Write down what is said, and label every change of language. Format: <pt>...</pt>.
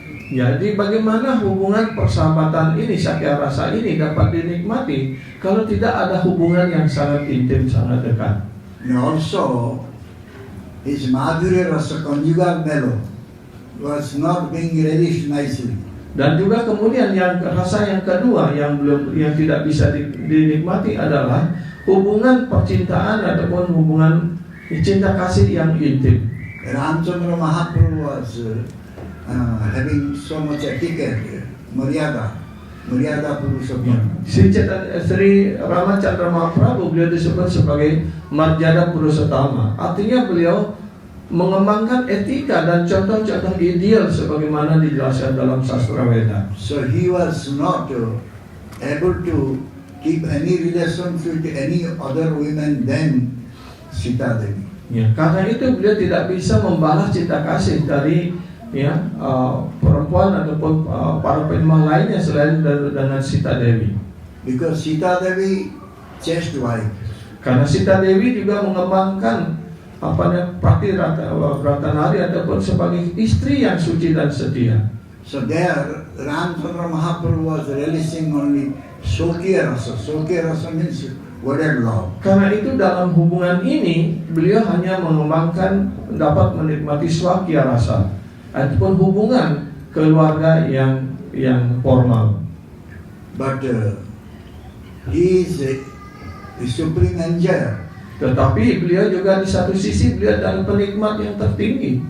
<id>Jadi bagaimana hubungan persahabatan ini, Sakya Rasa ini dapat dinikmati kalau tidak ada hubungan yang sangat intim, sangat dekat.</id> <en>And also, his Madhurya Rasa conjugal mellow was not being relished nicely.</en> <id>Dan juga kemudian rasa yang kedua yang tidak bisa dinikmati adalah hubungan percintaan ataupun hubungan cinta kasih yang intim.</id> <en>Ramchandra Mahaprabhu was having so much etiquette, Maryada Purushottam.</en> <id>Sri Ramachandra Mahaprabhu beliau disebut sebagai Marjada Purushotama. Artinya beliau mengembangkan etika dan contoh-contoh ideal sebagaimana dijelaskan dalam sastra Weda.</id> <en>So he was not able to keep any relations with any other women than Sita Devi.</en> <id>Ya, karena itu beliau tidak bisa membalas cinta kasih dari perempuan ataupun para penyembah lainnya selain dengan Sita Devi.</id> <en>Because Sita Devi chaste wife.</en> <id>Karena Sita Devi juga mengembangkan Pati Ratanari ataupun sebagai istri yang suci dan setia.</id> <en>So there, Ramchandra Mahaprabhu was relishing only Sokya Rasa. Sokya Rasa means wedded love.</en> <id>Karena itu dalam hubungan ini beliau hanya mengembangkan dapat menikmati Swakya Rasa ataupun hubungan keluarga yang formal.</id> <en>But he is the supreme enjoyer.</en> <id>Tetapi beliau juga di satu sisi beliau adalah penikmat yang tertinggi.</id>